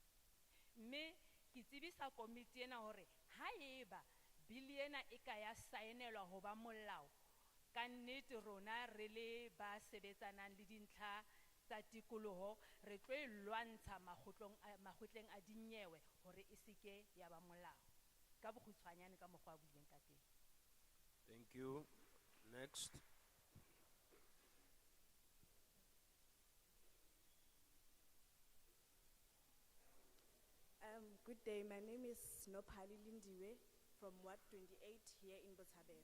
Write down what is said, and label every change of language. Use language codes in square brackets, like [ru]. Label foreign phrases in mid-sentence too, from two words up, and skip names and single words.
[st] Mme ke tsebisa komiti ena hore haeba bili ena e ka ya saenelwa ho ba molao, ka nnete rona re le ba sebetsanang le dintlha tsa tikoloho re tlo e lwantsha makgotleng a dinyewe hore e seke ya ba molao. Ka bokgutshwanyane ka mokgwa buileng ka teng. [en] Thank you. Next. Good day, my name is Nophali Lindiwe from Ward 28 here in Botshabelo.